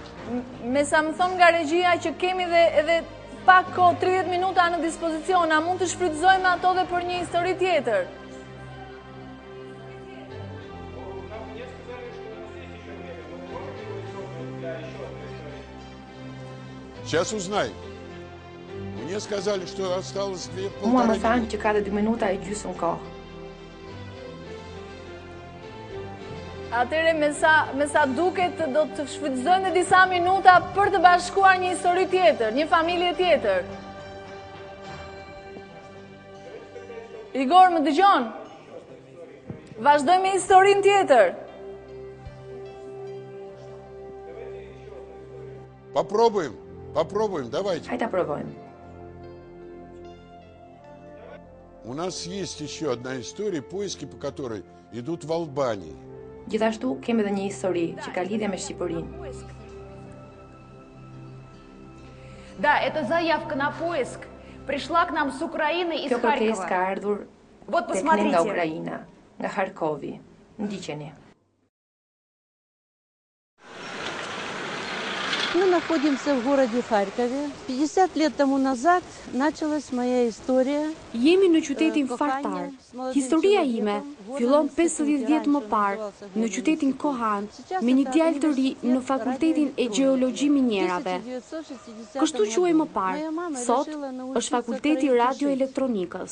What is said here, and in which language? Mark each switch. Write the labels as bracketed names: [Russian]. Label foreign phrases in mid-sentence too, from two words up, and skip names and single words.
[Albanian] me sa më thonë nga regjia që kemi edhe pak kohë 30 minuta në dispozicion, a mund të shfrytëzojmë ato dhe për një histori tjetër? [Russian] Сейчас узнай. Мне сказали, что осталось 2,5 [Albanian] Mua më thanë që ka dhe 2 minuta e gjysmë kohë. Atere me sa duket do të shfrytëzojmë disa minuta për të bashkuar një histori tjetër, një familje tjetër. Igor, më dëgjon? Vazhdojmë me historinë tjetër. [Russian] Попробуем, давайте. [Albanian] Hajta provojmë. [Russian] У нас есть еще одна история, поиски по которой идут в Албании. [Albanian] Gjithashtu kemi edhe një histori që ka lidhje me Shqipërinë. [Russian] Да, эта заявка на поиск пришла к нам с Украины из [Albanian] Kjo kërkesë ka [Russian] Харькова. [Albanian] ardhur [Russian] Вот [Albanian] tek ne nga [Russian] посмотрите. [Albanian] Ukraina, nga Harkovi. Ndiqeni. [Russian] Мы находимся в городе Харькове. 50 лет тому назад началась моя история. [Albanian] Jemi në qytetin Fartar. Historia ime fillon 50 vjet më parë në qytetin Kohan me një djalë të ri në Fakultetin e Gjeologji Minjerave. Kështu quhej më parë, sot është Fakulteti Radioelektronikës.